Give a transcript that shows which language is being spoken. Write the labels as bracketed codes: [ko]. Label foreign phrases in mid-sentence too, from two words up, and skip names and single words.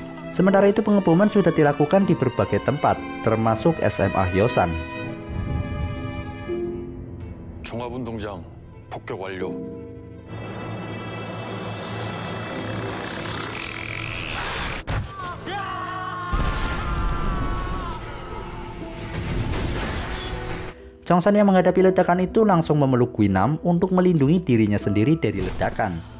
[id] Sementara itu pengeboman sudah dilakukan di berbagai tempat, termasuk SMA Hyosan. [ko] 종합운동장 폭격 완료. [id] Chongsan yang menghadapi ledakan itu langsung memeluk Guinam untuk melindungi dirinya sendiri dari ledakan.